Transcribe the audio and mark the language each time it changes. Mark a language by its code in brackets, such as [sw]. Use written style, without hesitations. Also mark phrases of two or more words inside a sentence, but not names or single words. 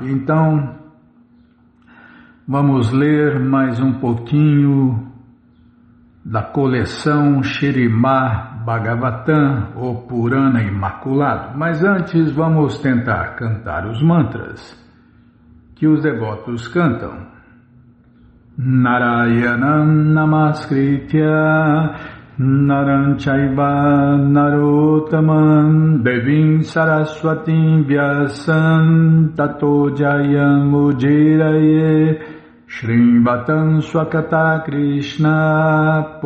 [pt] Então, vamos ler mais um pouquinho da coleção Shrimad Bhagavatam, o Purana Imaculado. Mas antes vamos tentar cantar os mantras que os devotos cantam. [sa] Narayanam Namaskritya Naram Chaiva Narottaman Devim Saraswatim Vyasam Tato Jayam Ujiraye Shrimvatam Swakata Krishna